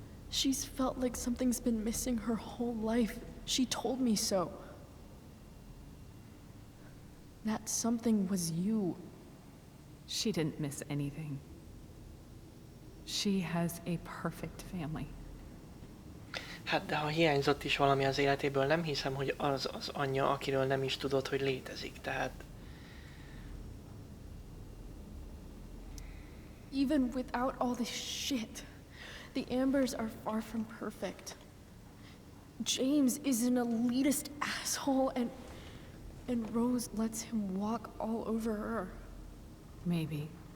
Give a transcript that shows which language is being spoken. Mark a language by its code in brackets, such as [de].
[en] She's felt like something's been missing her whole life. She told me so. That something was you. She didn't miss anything. She has a perfect family. [hu] Hát de ha hiányzott is valami az életéből, nem hiszem, hogy az anyja, akiről nem is tudod, hogy létezik, tehát... [en] Even without all this shit, the Ambers are far from perfect. James is an elitist asshole, and Rose lets him walk all over her. Maybe.